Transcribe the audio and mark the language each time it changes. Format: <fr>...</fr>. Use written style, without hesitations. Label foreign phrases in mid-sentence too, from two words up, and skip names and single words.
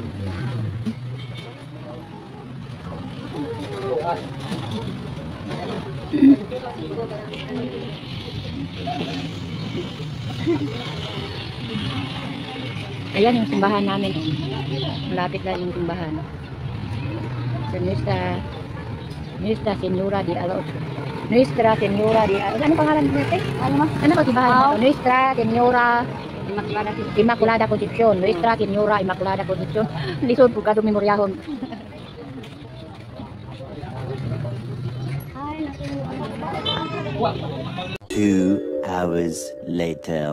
<tl>Ayan yung simbahan namin. Malapit lang yung simbahan. Nuestra Señora de Alos. Nuestra Señora de Alos. Ano pangalan natin? Ano ba simbahan mo? Nuestra Señora Immaculada Concepcion.</tl> <ceb>Nuestra Señora Immaculada Concepcion. Lisod po ka memoryahon.</ceb> <en>2 hours later.</en>